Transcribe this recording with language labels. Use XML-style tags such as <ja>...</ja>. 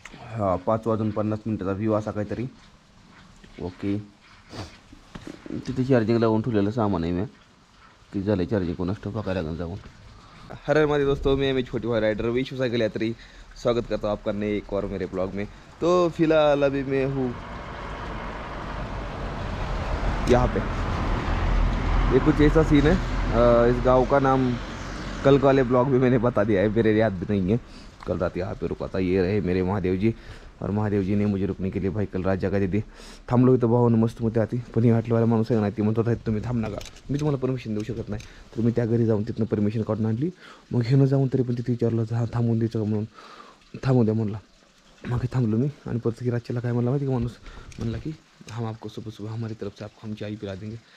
<mr>हा 5:50 व्ह्यू असा काहीतरी. ओके तिथे चार्जिंग लावून ठेवलेलं सामान आहे मी. किती झालं चार्जिंग कोणास ठाऊक बघायला लागेल जाऊन.</mr> <hi>हर हमारे दोस्तों में छोटी भाई राइडर विश्व साइकिल यात्री स्वागत करता हूँ आपका नए एक और मेरे ब्लॉग में. तो फिलहाल अभी मैं हूँ यहाँ पे. ये कुछ ऐसा सीन है. इस गांव का नाम कल वाले ब्लॉग में मैंने बता दिया है, मेरे याद भी नहीं है. कल रात यहाँ पे रुका था. ये रहे मेरे महादेव जी. और महादेव जी ने मुझे रुकने के लिए भाई कल रात जगह दे दी.</hi> <mr>थांबलो इथं भावानं मस्त मध्ये आती. पण ही हॉटेलवाला माणूस आहे ना ती म्हणतो तुम्ही थांब नका. मी तुम्हाला परमिशन देऊ शकत नाही. तर मी त्या घरी जाऊन तिथनं परमिशन काढून आणली. मग ह्यानं जाऊन तरी पण तिथे विचारलं थांबून द्यायचं म्हणून. थांबू द्या म्हणला. मग थांबलो मी. आणि परत की रातच्याला काय म्हणला माहिती का माणूस म्हणला की</mr> <hi>हम आपको सुबह सुबह हमारी तरफ से आपको हम चाय पिला देंगे.</hi>